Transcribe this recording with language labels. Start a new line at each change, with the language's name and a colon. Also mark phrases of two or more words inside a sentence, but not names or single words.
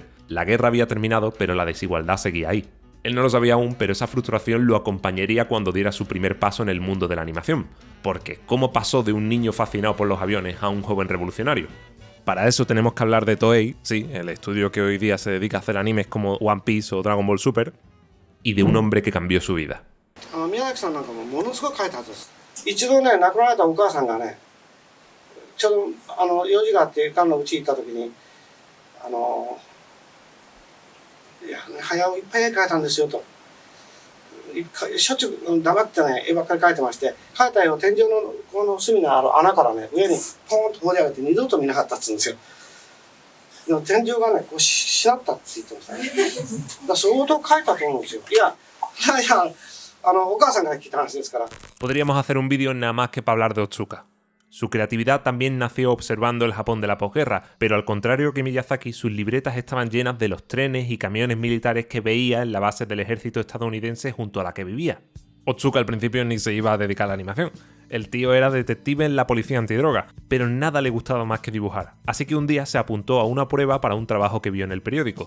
Spanish: La guerra había terminado, pero la desigualdad seguía ahí. Él no lo sabía aún, pero esa frustración lo acompañaría cuando diera su primer paso en el mundo de la animación. Porque, ¿cómo pasó de un niño fascinado por los aviones a un joven revolucionario? Para eso tenemos que hablar de Toei, sí, el estudio que hoy día se dedica a hacer animes como One Piece o Dragon Ball Super, y de un hombre que cambió su vida.
Japanese: Miyazaki-sanなんかもものすごく書いたはずです。一度ね、亡くなられたお母さんがね、ちょうど用事があってがんのうち行った時にいや早尾いっぱい絵描いたんですよと。しょっちゅう黙ってね絵ばっかり描いてまして、描いた絵を天井のこの隅の穴からね上にポーンと放り上げて二度と見なかったっつうんですよ。でも天井がねこうしなったって言ってましたね。だから相当描いたと思うんですよ。いやお母さんから聞いた話ですから。
Spanish: Podríamos hacer un vídeo nada más que para hablar de Otsuka. Su creatividad también nació observando el Japón de la posguerra, pero al contrario que Miyazaki, sus libretas estaban llenas de los trenes y camiones militares que veía en la base del ejército estadounidense junto a la que vivía. Otsuka al principio ni se iba a dedicar a la animación. El tío era detective en la policía antidroga, pero nada le gustaba más que dibujar, así que un día se apuntó a una prueba para un trabajo que vio en el periódico.